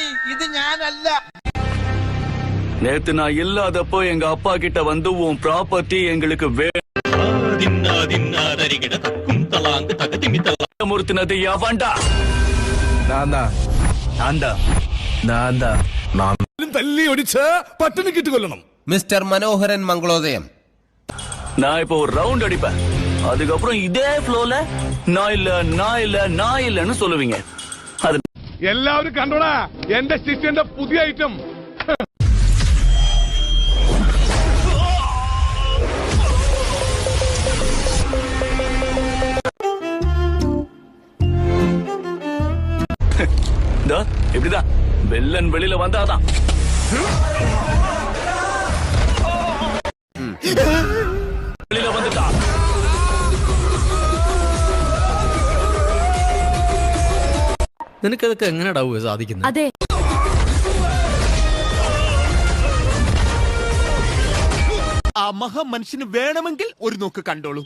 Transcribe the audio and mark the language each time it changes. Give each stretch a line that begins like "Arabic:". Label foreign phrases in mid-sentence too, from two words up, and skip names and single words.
Malayalam: ഇത് ഞാനല്ല.
Tamil: நேத்து நான் இல்லாதப்போ எங்க அப்பா கிட்ட வந்து உன் ப்ராப்பர்ட்டி எங்களுக்கு வேணும்னது எவன்டா?
Malayalam: തല്ലി ഒടിച്ച് പട്ടിണി കിട്ടുകൊല്ലണം. മിസ്റ്റർ മനോഹരൻ മംഗളോദയം,
Tamil: நான் இப்போ ஒரு ரவுண்ட் அடிப்பேன். அதுக்கப்புறம் இதே ஃப்ளோல நான் இல்ல நான் இல்ல நான் இல்லன்னு சொல்லுவீங்க. அது
Malayalam: എല്ലാവരും കണ്ടോടാ എന്റെ ശിഷ്യന്റെ പുതിയ ഐറ്റം.
Tamil: இப்படிதான் வெள்ளன் வெளியில வந்தாதான். வெளியில வந்துட்டா.
Malayalam: നിനക്കതൊക്കെ എങ്ങനെയാ സാധിക്കുന്നത്? അതെ, ആ മഹാമനുഷ്യന് വേണമെങ്കിൽ ഒരു നോക്ക് കണ്ടോളൂ.